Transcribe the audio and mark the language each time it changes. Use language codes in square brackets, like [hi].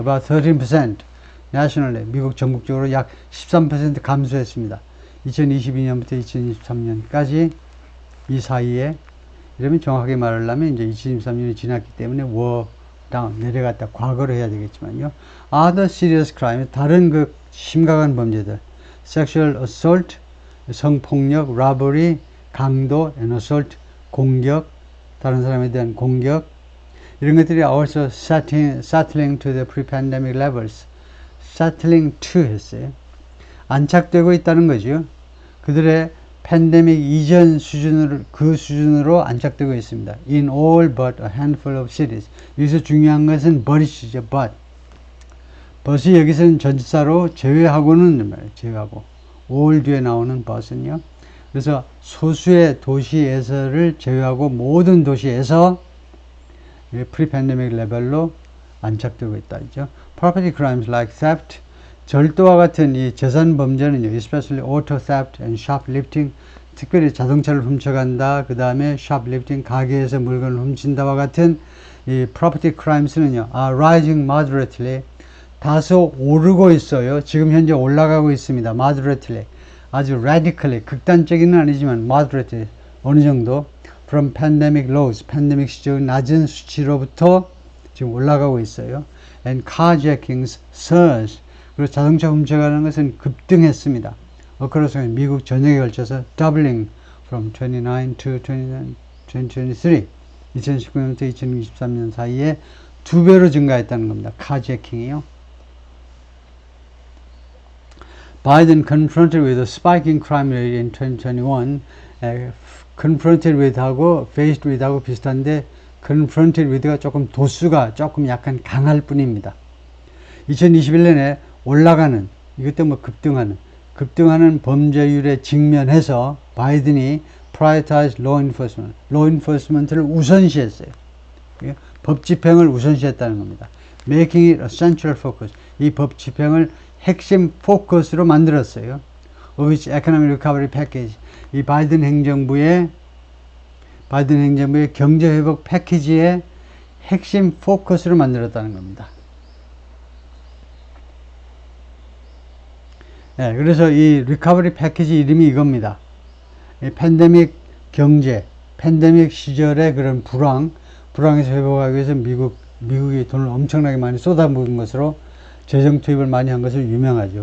[en] About 13% nationally [ko] 미국 전국적으로 약 13% 감소했습니다. 2022년부터 2023년까지 이 사이에 이러면 정확하게 말하려면 이제 2023년이 지났기 때문에 다운 내려갔다 과거로 해야 되겠지만요. [en] Other serious crime [ko] 다른 그 심각한 범죄들 [en] sexual assault 성폭력, robbery 강도, and assault 공격 [ko] 다른 사람에 대한 공격 이런 것들이 [en] also settling to the pre-pandemic levels settling to 했어요. [ko] 안착되고 있다는 거죠. 그들의 팬데믹 이전 수준으로 안착되고 있습니다. [en] In all but a handful of cities. [ko] 여기서 중요한 것은 but이죠. but이 여기서는 전치사로 제외하고는 제외하고 all 뒤에 나오는 but은요. 그래서 소수의 도시에서를 제외하고 모든 도시에서 pre-pandemic 레벨로 안착되고 있다. [en] Property crimes like theft [ko] 절도와 같은 이 재산 범죄는요, [en] especially auto theft and shoplifting, [ko] 특별히 자동차를 훔쳐간다, 그 다음에 shoplifting, 가게에서 물건을 훔친다와 같은 이 property crimes는요, [en] are rising moderately, [ko] 다소 오르고 있어요. 지금 현재 올라가고 있습니다. moderately, 아주 radically, 극단적인은 아니지만 moderately, 어느 정도, [en] from pandemic lows, [ko] 팬데믹 시절 낮은 수치로부터 지금 올라가고 있어요. [en] And carjackings surged. [ko] 그리고 자동차 훔쳐가는 것은 급등했습니다. 그래서 미국 전역에 걸쳐서 [en] doubling from 29 to 2023 [ko] 2019년부터 2023년 사이에 2배로 증가했다는 겁니다. 카제킹이요. [en] Biden confronted with a spiking crime rate in 2021 confronted with 하고 faced with 하고 비슷한데 confronted with가 [ko] 조금 도수가 조금 약간 강할 뿐입니다. 2021년에 올라가는, 이것 때문에 급등하는 범죄율에 직면해서 바이든이 [en] prioritize law enforcement [ko] 를 우선시했어요. 법 집행을 우선시했다는 겁니다. [en] making it a central focus. [ko] 이 법 집행을 핵심 포커스로 만들었어요. [en] of its economic recovery package. [ko] 이 바이든 행정부의 경제회복 패키지의 핵심 포커스로 만들었다는 겁니다. 네, 그래서 이 리커버리 패키지 이름이 이겁니다. 이 팬데믹 경제, 팬데믹 시절의 그런 불황에서 회복하기 위해서 미국이 돈을 엄청나게 많이 쏟아부은 것으로 재정 투입을 많이 한 것으로 유명하죠.